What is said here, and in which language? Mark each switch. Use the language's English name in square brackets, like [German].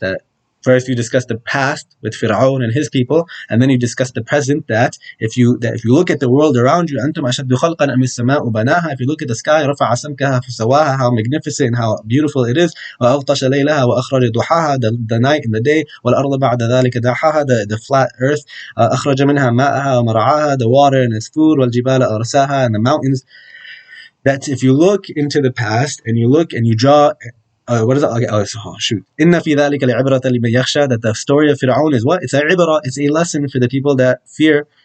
[English] That first you discuss the past with Fir'aun and his people, and then you discuss the present. That if you look at the world around you, [Arabic] أنتم أشد خلقا أم السماء بناها. [English] If you look at the sky, [Arabic] رفع سمكها فسواها, [English] how magnificent and how beautiful it is. [Arabic] وأغطش ليلها وأخرج ضحاها, [English] the night and the day. [Arabic] والأرض بعد ذلك دحاها, [English] the flat earth. [Arabic] أخرج منها ماءها ومرعاها, [English] the water and its food. [Arabic] والجبال أرساها, [English] and the mountains. That if you look into the past and you look and you draw, what is it? Okay, oh shoot. [Arabic] إن في ذلك لعبرة لمن يخشى, [English] that the story of Fir'aun is what? It's a ibrah, it's a lesson for the people that fear.